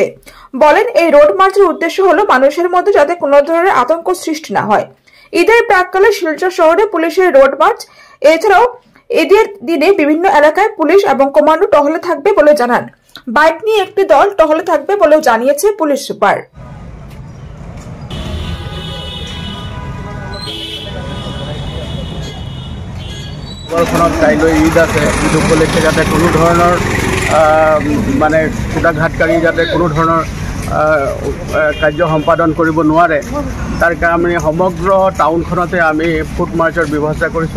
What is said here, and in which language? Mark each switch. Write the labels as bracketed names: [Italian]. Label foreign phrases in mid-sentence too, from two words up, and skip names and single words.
[Bangla] বলেন, এই [English] road marchের [Bangla] উদ্দেশ্য হলো মানুষের মধ্যে যাতে কোনো ধরনের আতঙ্ক সৃষ্টি না হয়। ঈদের প্রাক্কালে শিলচর শহরে পুলিশের [English] road march. [Bangla] এছাড়াও ঈদের দিনে বিভিন্ন এলাকায় পুলিশ এবং কমান্ডো টহলে থাকবে বলে জানান। বাইক নিয়ে একটি দল টহলে থাকবে বলেও জানিয়েছে পুলিশ সুপার। [Assamese] কাইলৈ ঈদ আছে, ঈদ উপলক্ষে যাতে কোনো ধৰণৰ মানে খুটাঘাতকাৰী যাতে কোনো ধৰণৰ কাৰ্য সম্পাদন কৰিব নোৱাৰে, তাৰ কাৰণে সমগ্ৰ টাউনখনতে আমি [English] foot marchৰ [Assamese] ব্যৱস্থা কৰিছোঁ।